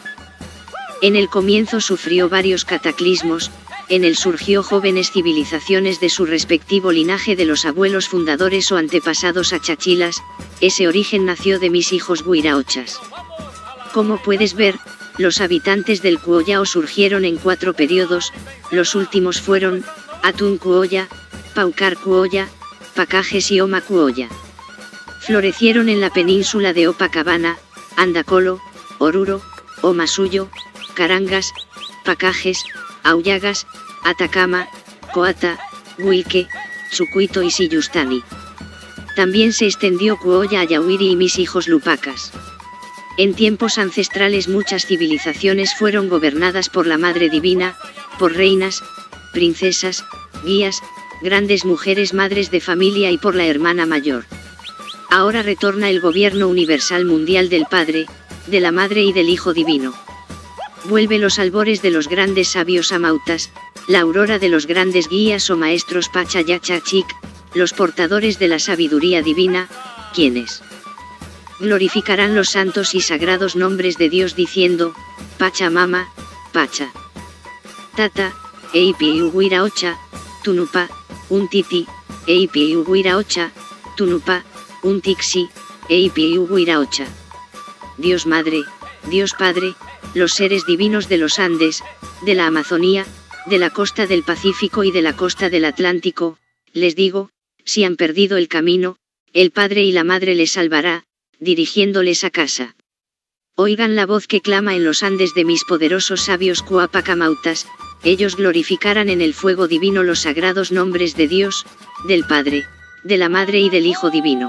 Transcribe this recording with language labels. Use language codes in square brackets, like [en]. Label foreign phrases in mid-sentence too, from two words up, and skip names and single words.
[es] En el comienzo sufrió varios cataclismos, en él surgió jóvenes civilizaciones de su respectivo linaje de los abuelos fundadores o antepasados achachilas, ese origen nació de mis hijos guiraochas. Como puedes ver, los habitantes del Kuoyao surgieron en 4 periodos, los últimos fueron, Atún Kuoya, Paukar Kuoya, Pacajes y Oma Kuoya. Florecieron en la península de Opacabana, Andacolo, Oruro, Omasuyo, Carangas, Pacajes, Aullagas, Atacama, Coata, Huilque, Chucuito y Siyustani. También se extendió Kuoya a Yawiri y mis hijos Lupacas. En tiempos ancestrales muchas civilizaciones fueron gobernadas por la Madre Divina, por reinas, princesas, guías, grandes mujeres madres de familia y por la hermana mayor. Ahora retorna el gobierno universal mundial del Padre, de la Madre y del Hijo Divino. Vuelve los albores de los grandes sabios amautas, la aurora de los grandes guías o maestros Pachayachachik, los portadores de la sabiduría divina, quienes glorificarán los santos y sagrados nombres de Dios diciendo, Pachamama, Pacha. Tata, Eipi Uguiraocha, Tunupa, Untiti, Eipi Uguiraocha, Tunupa, Untixi, Eipi Uguiraocha. Dios Madre, Dios Padre, los seres divinos de los Andes, de la Amazonía, de la costa del Pacífico y de la costa del Atlántico, les digo, si han perdido el camino, el Padre y la Madre les salvará, dirigiéndoles a casa. Oigan la voz que clama en los Andes de mis poderosos sabios Cuapacamautas, ellos glorificarán en el fuego divino los sagrados nombres de Dios, del Padre, de la Madre y del Hijo Divino.